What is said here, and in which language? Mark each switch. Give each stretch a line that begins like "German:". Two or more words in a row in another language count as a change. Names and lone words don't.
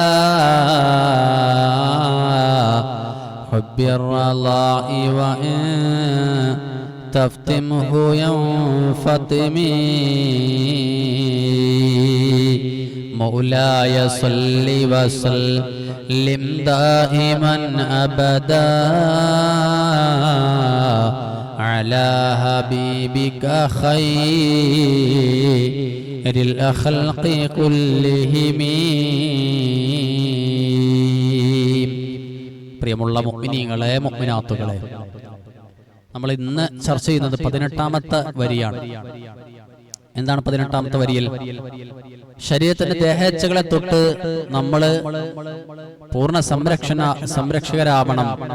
Arabic: حب الرضاء وإن تفتمه ينفطم مولاي صل وسلم دائما أبدا على حبيبك خير الخلق كلهم
Malayalam: പ്രിയമുള്ള മുഅ്മിനീങ്ങളെ മുഅ്മിനാത്തുകളെ നമ്മൾ ഇന്ന് ചർച്ച ചെയ്യുന്നത് 18ാമത്തെ വരിയാണ്. എന്താണ് 18ാമത്തെ വരിയിൽ? ശരീരത്തിന്റെ ദേഹേച്ഛകളെ തൊട്ട് നമ്മൾ പൂർണ്ണ സംരക്ഷകരാവണം.